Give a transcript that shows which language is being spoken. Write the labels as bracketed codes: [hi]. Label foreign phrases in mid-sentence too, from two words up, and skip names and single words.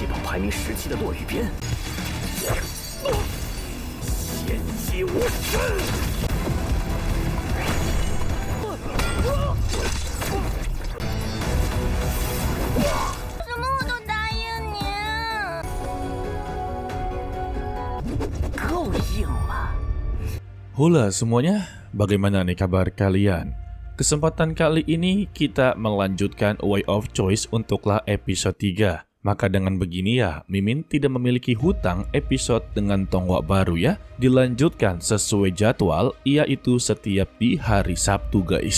[zh] 还没拾起的落雨鞭，剑击无声。什么我都答应你。够硬了。 [id] Halo semuanya, bagaimana nih kabar kalian? Kesempatan kali ini kita melanjutkan Way of Choice untuklah episode 3. Maka dengan begini ya, Mimin tidak memiliki hutang episode dengan tonggak baru ya. Dilanjutkan sesuai jadwal, yaitu setiap di hari Sabtu guys.